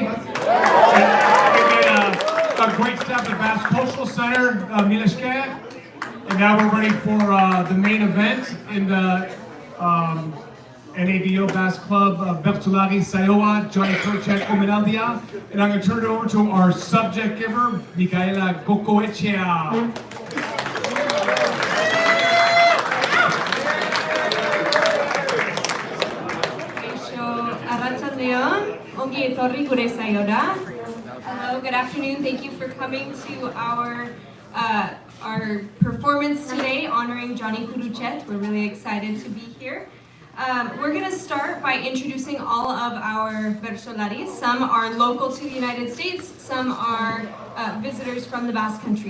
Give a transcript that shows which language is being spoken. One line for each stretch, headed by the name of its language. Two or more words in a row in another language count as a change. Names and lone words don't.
English: We got a great staff at Basque Cultural Center, Mileshke, and now we're ready for the main event in the NABO Basque Club Bertolari Saioa, Johnny Kurutxet Omenaldia, and I'm going to turn it over to our subject giver, Micaela Gocoechea.
Basque: Ongi etorri gure saiora.
English: Hello, good afternoon. Thank you for coming to our performance today honoring Johnny Kurutxet. We're really excited to be here. We're going to start by introducing all of our Bersolaris. Some are local to the United States, some are visitors from the Basque Country.